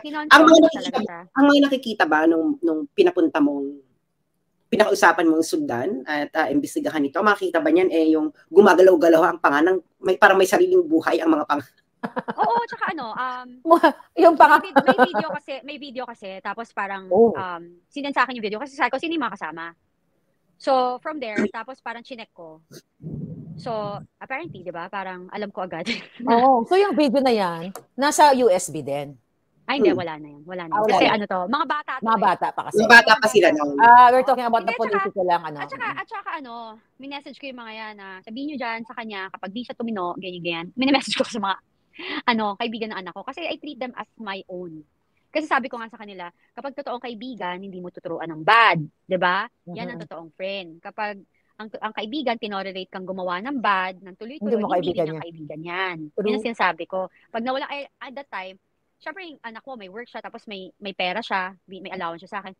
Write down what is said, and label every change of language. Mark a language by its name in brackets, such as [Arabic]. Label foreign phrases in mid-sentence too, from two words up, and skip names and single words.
[Filipino] Ang mga nakikita ba nung pinapunta mong pinakausapan mong sundan at imbestigahan ito, makikita ba niyan yung gumagalaw-galaw ang panganang, parang may sariling buhay ang mga Oo, tsaka yung may video kasi, tapos parang sinend sa akin yung video kasi sabi ko, sino yung mga kasama? [English] So, from there, [Filipino] tapos parang chinek ko. [English] So, apparently, [Filipino] di ba? Parang alam ko agad. So yung video na yan, nasa USB din. Hindi, wala na yan. Wala na. Wala Kasi na. ano to, mga bata to. Mga bata pa kasi. Mga bata pa sila noon. [English] We're talking about the political lang, ano. [Filipino] At saka ano, minessage ko yung mga yan na sabihin nyo dyan sa kanya, kapag di siya tumino, ganyan. Minessage ko sa mga, kaibigan ng anak ko. [English] Kasi I treat them as my own. [Filipino] Kasi sabi ko nga sa kanila, kapag totoong kaibigan, hindi mo tuturuan ng bad. 'Di ba? Yan ang totoong friend. Kapag ang kaibigan, tinorelate kang gumawa ng bad, ng tuloy-tuloy, hindi din ang kaibigan yan. Yun ang sinasabi ko. Pag nawala, [English] at that time, [Filipino] syempre yung anak ko, may work siya, tapos may pera siya, may allowance siya sa akin.